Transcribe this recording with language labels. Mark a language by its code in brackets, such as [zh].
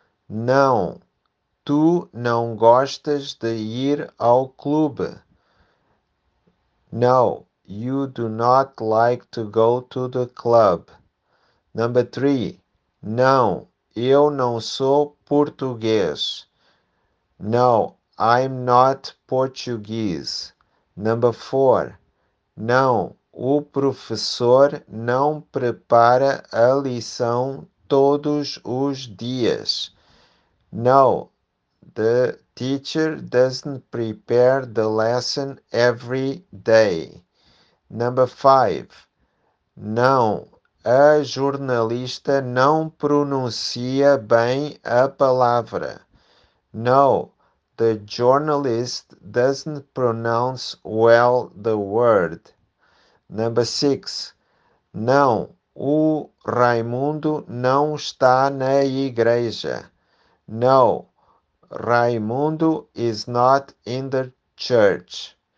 [pt] Não, tu não gostas de ir ao clube. [en] No, you do not like to go to the club. Number 3. [pt] Não, eu não sou português. [en] No, I'm not Portuguese. Number 4. [pt] Não, o professor não prepara a lição todos os dias. [en] No, the teacher doesn't prepare the lesson every day. Number 5. [pt] Não, a jornalista não pronuncia bem a palavra. [en] No, the journalist doesn't pronounce well the word. Number 6. [pt] Não, o Raimundo não está na igreja. [en] No, Raimundo is not in the church.